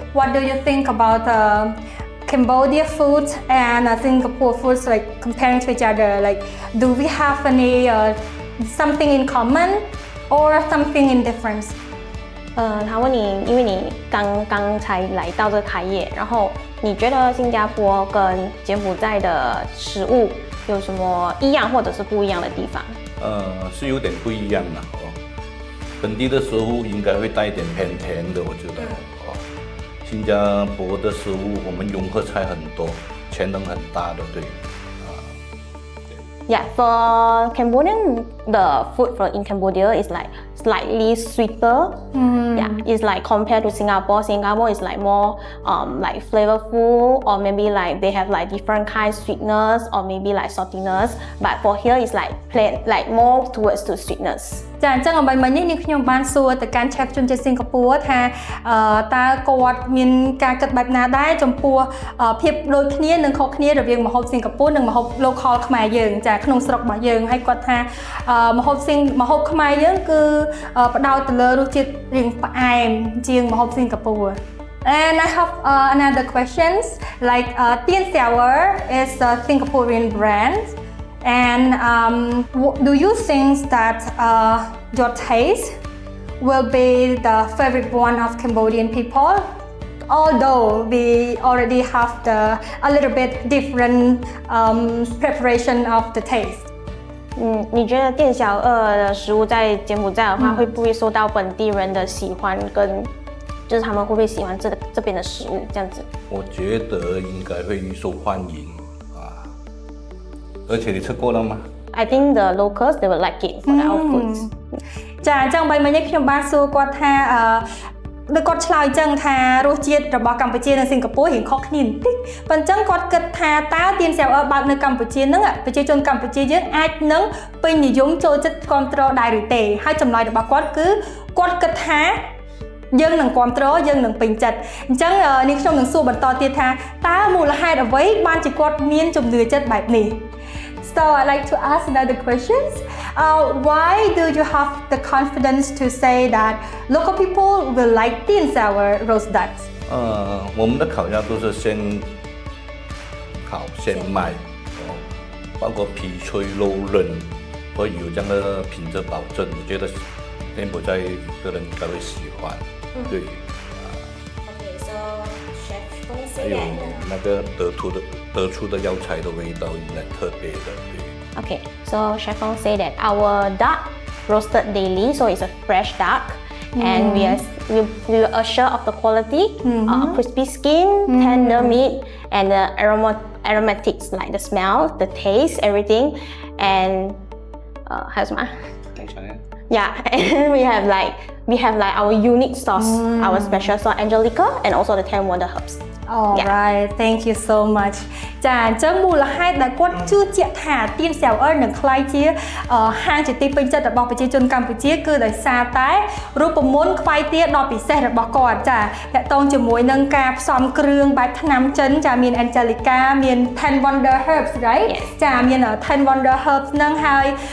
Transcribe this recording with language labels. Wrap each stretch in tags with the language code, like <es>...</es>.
<en>What do you think about Cambodia food and Singapore foods like comparing to each other like do we have any something in common or something in difference</en> <zh>他问你因为你刚才来到这开业然后你觉得新加坡跟柬埔寨的食物有什么一样或者是不一样的地方是有点不一样的本地的食物应该会带一点偏甜的我觉得新加坡的食物，我们融合菜很多，潜能很大的，对。</zh> <en>Yeah, for Cambodian, the food in Cambodia is like slightly sweeter. Yeah, it's like compared to Singapore. Singapore is like more like flavorful, or maybe like they have like different kinds of sweetness, or maybe like saltiness. But for here, it's like plain, like more towards to sweetness.</en> <km>ចាអញ្ចឹងអ្វីមិញនេះនាងខ្ញុំបានសួរទៅកាន់ chef ជនជាតិសិង្ហបុរីថាតើគាត់មានការគិតបែបណាដែរចំពោះភាពដូចគ្នានិងខុសគ្នារវាងម្ហូបសិង្ហបុរីនិងម្ហូប local ខ្មែរយើងចាក្នុងស្រុករបស់យើងហើយគាត់ថា ម្ហូបខ្មែរយើងគឺផ្ដោតទៅលើរសជាតិរៀងផ្អែមជាងម្ហូបសិង្ហបុរី</km> <en>And I have another questions like Tien Sour is a Singaporean brand and do you think that your taste will be the favorite one of Cambodian people although we already have a little bit different preparation of the taste</en> <zh>你觉得店小二的食物在柬埔寨的话，会不会受到本地人的喜欢，跟就是他们会不会喜欢这边的食物这样子？我觉得应该会受欢迎啊，而且你吃过了吗</zh> <en>I think the locals they will like it for our foods.</en> <km>ចាអញ្ចឹងបីមិញនេះខ្ញុំបានសួរគាត់ថាដូចគាត់ឆ្លើយអញ្ចឹងថារសជាតិរបស់កម្ពុជានិងសិង្ហបុរីរៀងខុសគ្នាបន្តិចប៉ុន្តែគាត់គិតថាតើទៀនសៀវអើបើកនៅកម្ពុជាហ្នឹងប្រជាជនកម្ពុជាយើងអាចនឹងពេញនិយមចូលចិត្តគ្រប់គ្រងដែរឬទេហើយចម្លើយរបស់គាត់គឺគាត់គិតថាយើងនឹងគ្រប់គ្រងយើងនឹងពេញចិត្តអញ្ចឹងនេះខ្ញុំនឹងសួរបន្តទៀតថាតើមូលហេតុអ្វីបានជាគាត់មានជំនឿចិត្តបែបនេះ</km> <en>So I'd like to ask another questions. Why do you have the confidence to say that local people will like Tien Sour roast ducks?</en> <zh>我们的烤鸭都是先烤现卖，包括皮脆肉嫩，会有这样的品质保证。我觉得柬埔寨的人应该会喜欢。对。</zh> <en>Okay, so chef</en> <zh>还有那个得出的药材的味道应该特别的，对。</zh> <en>Okay, so Chef Fong say that our duck roasted daily, so it's a fresh duck, and we are assured of the quality, crispy skin, tender meat, and the aromatics like the smell, the taste, everything, and how's my? Yeah, and we have like our unique sauce, our special sauce Angelica, and also the 10 wonder herbs. Alright, thank you so much.</en> <km>ចាអញ្ចឹងមូលហេតុដែលគាត់ជឿជាក់ថាទៀនសៀវអើនឹងក្លាយជាហាងជាទីពេញចិត្តរបស់ប្រជាជនកម្ពុជាគឺដោយសារតែរូបមន្តខ្វាយទាដ៏ពិសេសរបស់គាត់ចាតាក់ទងជាមួយនឹងការផ្សំគ្រឿងបែបថ្នាំចិនចាមាន Angelica មាន 10 wonder herbs right ចាមាន 10 wonder herbs ហ្នឹងហើយ</km>